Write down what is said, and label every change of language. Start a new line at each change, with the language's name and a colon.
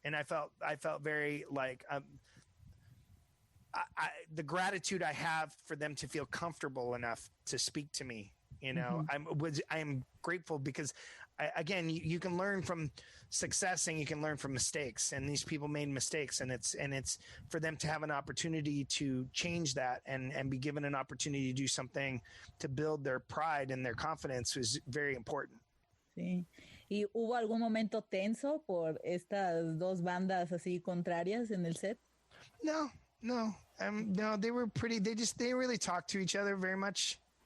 English: And I felt very like, the gratitude I have for them to feel comfortable enough to speak to me, I am grateful because again, you can learn from success and you can learn from mistakes, and these people made mistakes, and it's for them to have an opportunity to change that and be given an opportunity to do something to build their pride and their confidence was very important.
Spanish: Sí. ¿Y hubo algún momento tenso por estas dos bandas así contrarias en el set?
English: No, they were pretty. They didn't really talk to each other very much.